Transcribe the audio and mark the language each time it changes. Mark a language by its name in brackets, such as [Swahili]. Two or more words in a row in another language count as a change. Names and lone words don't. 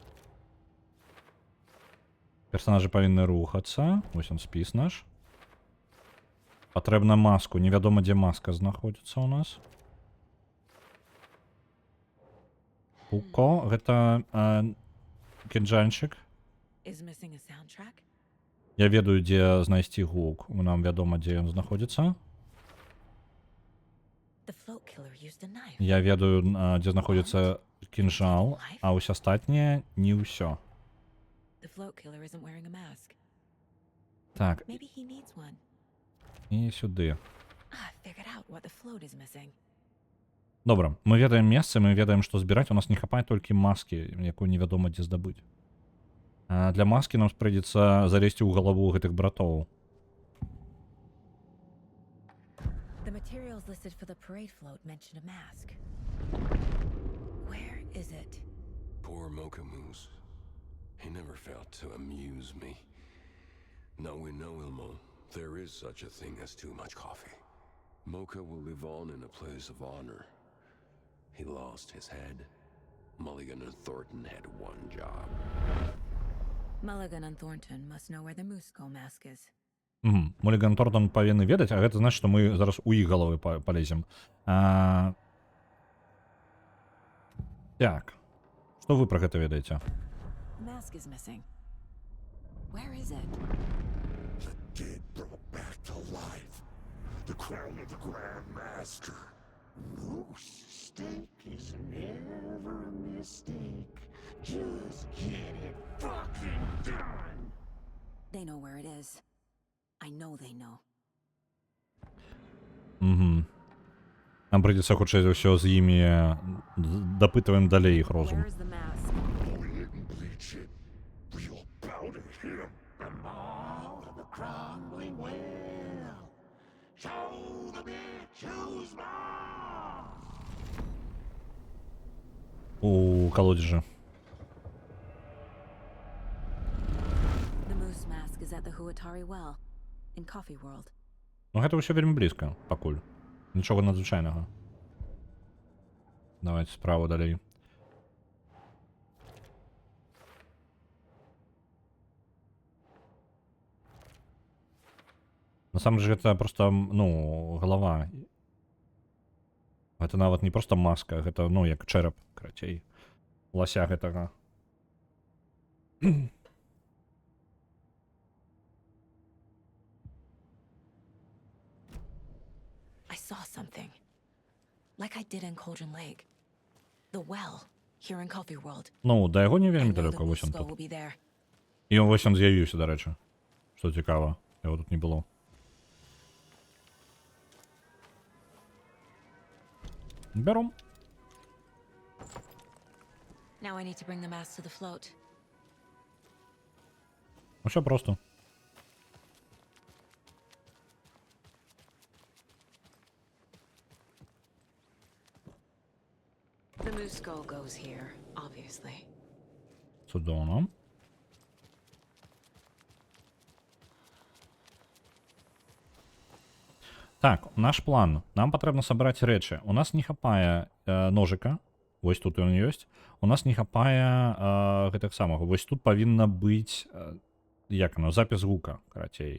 [Belarusian] Персонажы павінны рухацца. Вось он спіс наш. Патрэбна маску. Невядома, дзе маска знаходзіцца ў нас. Пуко. Гэта кінжанчык. [English] Is missing a soundtrack? [Belarusian] Я ведаю, дзе знайсці гук. Нам вядома, дзе ён знаходзіцца. [English] The float killer used a knife. [Belarusian] Я ведаю, дзе знаходзіцца кінжал, а ўсё астатняе не ўсё. [English] The float killer isn't wearing a mask. [Belarusian] Так, [English] Maybe he needs one. [Belarusian] і сюди. [English] I figured out what the float is missing. [Belarusian] Добра, мы ведаем месца, мы ведаем, што збіраць. У нас не хапае толькі маскі, якую невядома дзе здабыць. А для маскі нам прыйдзецца залезці ў галаву гэтых братоў. [English] The materials listed for the parade float mention a mask. Where is it? Poor Mocha Moose. He never failed to amuse me. Now we know, Ilmo, there is such a thing as too much coffee. Mocha will live on in a place of honor. He lost his head. Mulligan and Thornton had one job. Mulligan and Thornton must know where the Musco mask is. [Belarusian] Mulligan Thornton павінны ведаць, а гэта значыць, што мы зараз у іх галовы палезем. Так. Што вы пра гэта ведаеце? [English] The mask is missing. Where is it? The dead brought back to life. The crown of the Grand Master. Moose steak is never a mistake. Just get it fucking done. They know where it is. I know they know. [Belarusian] Нам прыйдзецца хутчэй за ўсё з імі дапытваем далей іх розум. [English] Where is the mask? Go ahead and bleach it. We'll powder him. The maw of the crumbling well. Show the bitch who's maw. [Belarusian] У колодежа. [English] The moose mask is at the Huatari well in Coffee World. [Belarusian] Ну гэта ўсё вельмі блізка, пакуль. Нічога надзвычайнага. Давайте справа далей. [Russian] На самом деле [Belarusian] гэта просто, ну, голова. Гэта нават не просто маска, гэта, ну, як чэрап, карацей. Лася гэтага. [English] I saw something. Like I did in Cauldron Lake. The well here in Coffee World. [Belarusian] Ну, да яго не [English] I [Belarusian] вельмі [English] know the [Belarusian] далёка, вось ён [English] Musco [Belarusian] тут. [English] will be there. [Belarusian] І вось ён з'явіўся, дарэчы. Што цікава, яго тут не было. Бяром. [English] Now I need to bring the mask to the float. [Belarusian] Усё просто. [English] The Musco goes here, obviously. [Belarusian] Цудоўна. Так, наш план. Нам патрэбна сабраць рэчы. У нас не хапае ножыка. Вось тут ён ёсць. У нас не хапае гэтых самых. Вось тут павінна быць, як оно, запіс гука, карацей.